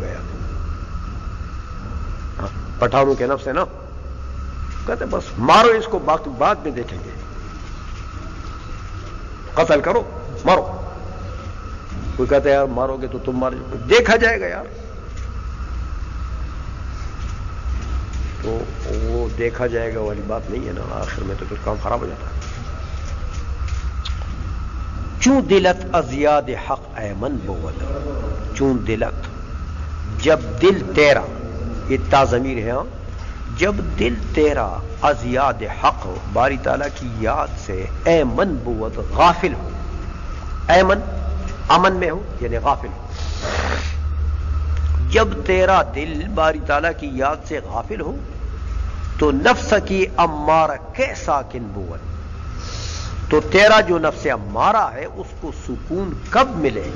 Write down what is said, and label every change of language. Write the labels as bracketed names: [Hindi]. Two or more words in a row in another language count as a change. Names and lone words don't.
[Urdu] یار پٹھانوں کے نفس ہے نا، کہتے بس مارو اس کو، باقی بعد میں دیکھیں گے، قتل کرو مارو. کوئی کہتا ہے یار مارو گے تو تم مار جاؤ، دیکھا جائے گا یار. تو وہ دیکھا جائے گا والی بات نہیں ہے نا، آخر میں تو پھر کام خراب ہو جاتا ہے. [Persian] چون دلت ازیاد حق ایمن بود. چون دلت، [Urdu] جب دل تیرا، یہ تا ضمیر ہے ہاں، جب دل تیرا [Persian] از یاد حق [Urdu] باری تعالیٰ کی یاد سے [Persian] ایمن بود [Urdu] غافل ہو، ایمن امن میں ہو یعنی غافل ہو، جب تیرا دل باری تعالیٰ کی یاد سے غافل ہو تو نفس کی امارہ کے [Persian] ساکن بود، [Urdu] تو تیرا جو نفس امارہ ہے اس کو سکون کب ملے گا؟